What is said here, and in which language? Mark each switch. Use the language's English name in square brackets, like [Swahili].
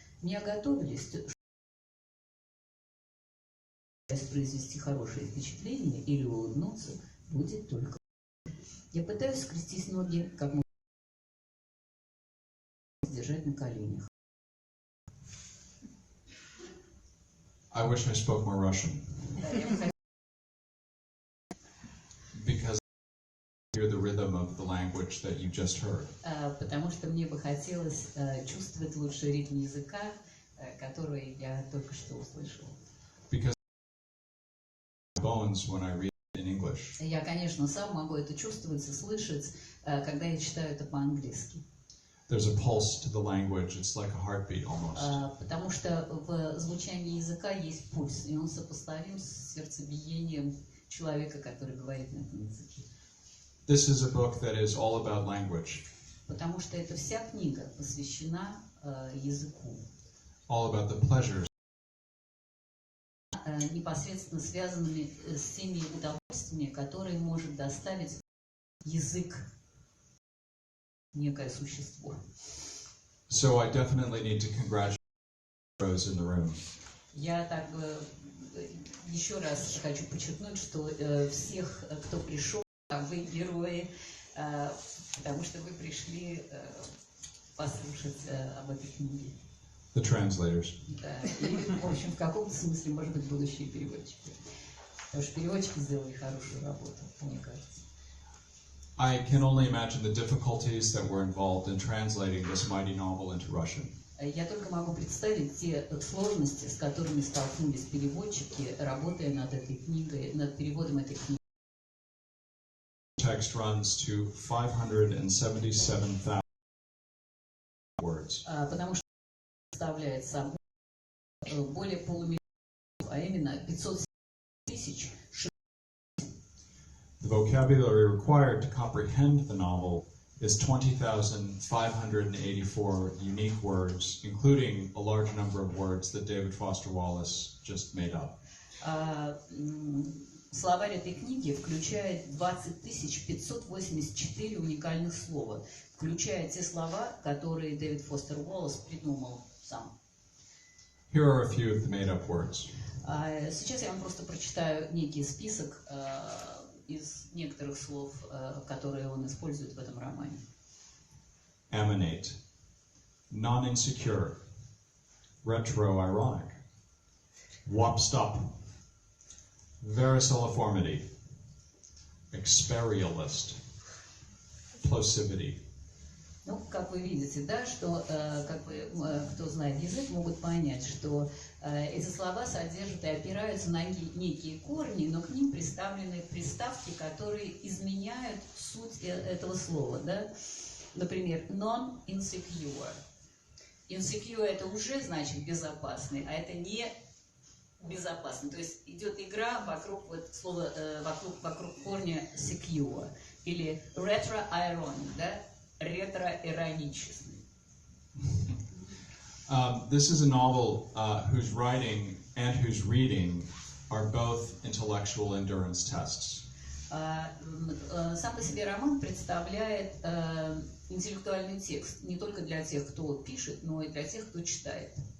[Russian] Не готовились, произвести хорошее впечатление или улыбнуться, будет только. Я пытаюсь скрестить ноги, как можно держать на коленях. [English] I wish I spoke more Russian. Because I hear the rhythm of the language that you just heard. [Russian] Потому что мне бы хотелось чувствовать лучше ритм языка, который я только что услышал. [English] Because bones when I read in English. [Russian] Я, конечно, сам могу это чувствовать и слышать, когда я читаю это по-английски. [English] There's a pulse to the language. It's like a heartbeat almost. [Russian] Потому что в звучании языка есть пульс, и он сопоставим с сердцебиением человека, который говорит на этом языке. [English] This is a book that is all about language. [Russian] Потому что эта вся книга посвящена языку. [English] All about the pleasures. [Russian] Непосредственно связанными с теми удовольствиями, которые может доставить язык, некое существо. [English] So I definitely need to congratulate heroes in the room. [Russian] Я так бы еще раз хочу подчеркнуть, что всех, кто пришел, вы герои, потому что вы пришли послушать об этой книге. [English] The translators. [Russian] Да, и, в общем, в каком-то смысле, может быть, будущие переводчики. Потому что переводчики сделали хорошую работу, мне кажется. [English] I can only imagine the difficulties that were involved in translating this mighty novel into Russian. [Russian] Я только могу представить те сложности, с которыми столкнулись переводчики, работая над этой книгой, над переводом этой книги. [English] Text runs to 577,000 words. [Russian] Потому что представляет собой более полумиллиона, а именно 500 тысяч. [English] The vocabulary required to comprehend the novel is 20,584 unique words, including a large number of words that David Foster Wallace just made up. [Russian] Словарь этой книги включает 20 584 уникальных слова, включая те слова, которые Дэвид Фостер Уоллес придумал сам. [English] Here are a few of the made-up words. [Russian] Сейчас я вам просто прочитаю некий список из некоторых слов, которые он использует в этом романе. [English] Emanate, non-insecure, retro-ironic, wop-stop, vericilliformity, experialist, plosivity. [Russian] Ну, как вы видите, да, что, кто знает язык, могут понять, что эти слова содержат и опираются на некие корни, но к ним приставлены приставки, которые изменяют суть этого слова, да. Например, non-insecure. Insecure – это уже значит безопасный, а это не безопасный. То есть идет игра вокруг слова, вокруг корня secure. Или retro-ironic, да? Ретро-иронический. [English] This is a novel whose writing and whose reading are both intellectual endurance tests. [Russian] Сам по себе роман представляет интеллектуальный текст не только для тех, кто пишет, но и для тех, кто читает.